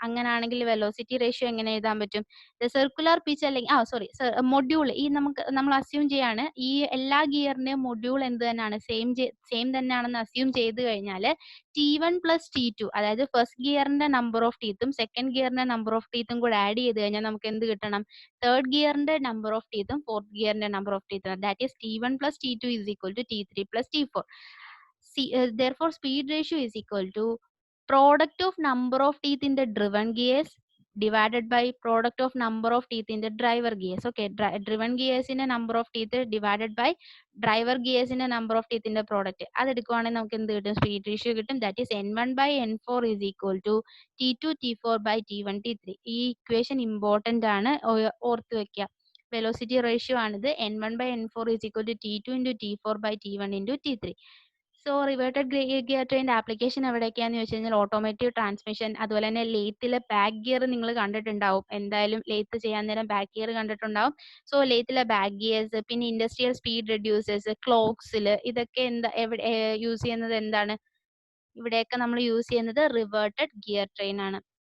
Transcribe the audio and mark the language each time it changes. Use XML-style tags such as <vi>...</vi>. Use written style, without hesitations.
<ml>അങ്ങനെയാണെങ്കിൽ velocity ratio എങ്ങനെ എഴുതാൻ പറ്റും? സർക്കുലർ പിച്ച് അല്ലെങ്കിൽ മൊഡ്യൂൾ, നമ്മൾ അസ്യൂം ചെയ്യാണ് ഈ എല്ലാ ഗിയറിന്റെയും മൊഡ്യൂൾ എന്ത് തന്നെയാണ്, സെയിം തന്നെയാണെന്ന് അസ്യൂം ചെയ്ത് കഴിഞ്ഞാൽ T1 പ്ലസ് T2, അതായത് first ഗിയറിന്റെ number of ടീത്തും second ഗിയറിന്റെ number of ടീത്തും കൂടെ ആഡ് ചെയ്ത് കഴിഞ്ഞാൽ നമുക്ക് എന്ത് കിട്ടണം, third ഗിയറിന്റെ number of ടീത്തും fourth ഗിയറിന്റെ number of ടീത്തും.</ml> <en>That is T1 plus T2 is equal to T3 plus T4. Therefore speed ratio is equal to product of number of teeth in the driven gears divided by product of number of teeth in the driver gears. Okay, driven gears in a number of teeth divided by driver gears in a number of teeth in the product.</en> <ml>അത് എടുക്കുവാണെങ്കിൽ നമുക്ക് എന്ത് കിട്ടും, speed ratio കിട്ടും.</ml> <en>That is N1 by N4 is equal to T2 T4 by T1 T3.</en> <ml>ഈ equation important ആണ്, ഓർത്ത് വെക്കുക. വെലോസിറ്റി റേഷ്യോ ആണിത്.</ml> <en>N1 by N4 is equal to T2 into T4 by T1 into T3.</en> <ml>So reverted gear ട്രെയിൻ്റെ application എവിടെയൊക്കെയാണെന്ന് ചോദിച്ചു കഴിഞ്ഞാൽ ഓട്ടോമാറ്റീവ് transmission, അതുപോലെ തന്നെ ലെയ്ത്തിലെ back gear നിങ്ങൾ കണ്ടിട്ടുണ്ടാവും. എന്തായാലും ലെയ്ത്ത് ചെയ്യാൻ നേരം ബാക്ക് ഗിയർ കണ്ടിട്ടുണ്ടാവും. സോ ലെയ്ത്തിലെ ബാക്ക് ഗിയേഴ്സ്, പിന്നെ ഇൻഡസ്ട്രിയൽ സ്പീഡ് റെഡ്യൂസേഴ്സ്, ക്ലോക്സിൽ, ഇതൊക്കെ എവിടെ യൂസ് ചെയ്യുന്നത് എന്താണ്, ഇവിടെയൊക്കെ നമ്മൾ യൂസ് ചെയ്യുന്നത് റിവേർട്ടഡ് ഗിയർ ട്രെയിൻ ആണ്.</ml>